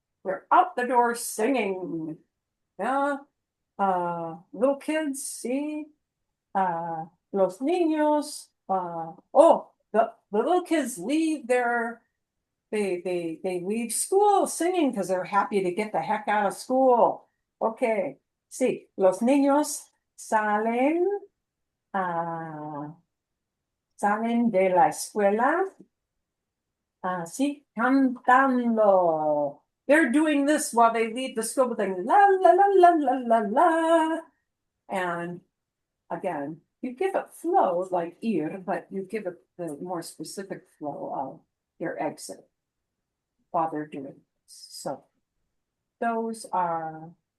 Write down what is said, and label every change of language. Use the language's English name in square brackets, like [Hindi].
[English] They're out the door singing. Yeah. Little kids, see? Los niños, the little kids leave they leave school singing because they're happy to get the heck out of school. [Spanish] Okay, sí, los niños salen, salen de la escuela, sí, cantando. [English] They're doing this while they leave the school building, la la la la la la la. And again, you give it flow like ir, but you give it the more specific flow of your exit while they're doing this. So those are